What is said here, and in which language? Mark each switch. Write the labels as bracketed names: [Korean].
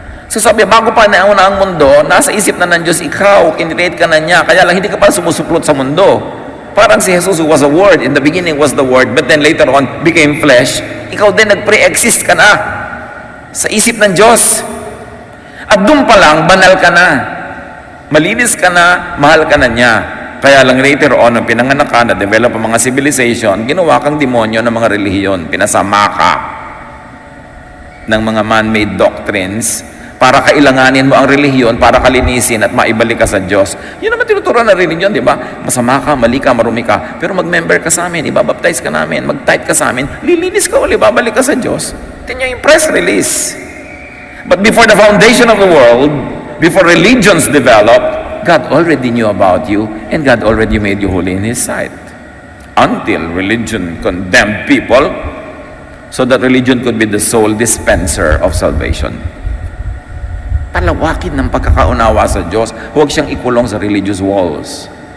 [Filipino] So sabi, bago pa nauna ang mundo, nasa isip na ng Diyos ikaw, kinreate ka na niya, kaya lang hindi ka pa sumusuplot sa mundo. Parang si [English] Jesus who was a Word, in the beginning was the Word, but then later on became flesh. [Filipino] Ikaw din nag-pre-exist ka na sa isip ng Diyos. At doon pa lang, banal ka na. Malinis ka na, mahal ka na niya. Kaya lang later on, nung pinanganak ka, na-develop ang mga civilization, ginawa kang demonyo ng mga relihiyon. Pinasama ka ng mga [English] man-made doctrines [Filipino] para kailanganin mo ang relihiyon, para kalinisin at maibalik ka sa Diyos. Yun naman tinuturuan ng relihiyon, di ba? Masama ka, mali ka, marumi ka, pero mag-member ka sa amin, ibabaptize ka namin, mag-tithe ka sa amin, lilinis ka uli, babalik ka sa Diyos. Tingnan yung press release. [English] But before the foundation of the world, before religions developed, God already knew about you and God already made you holy in His sight. Until religion condemned people, so that religion could be the sole dispenser of salvation. [Filipino] Palawakin ng pagkakaunawa sa Diyos, huwag siyang ikulong sa [English] religious walls.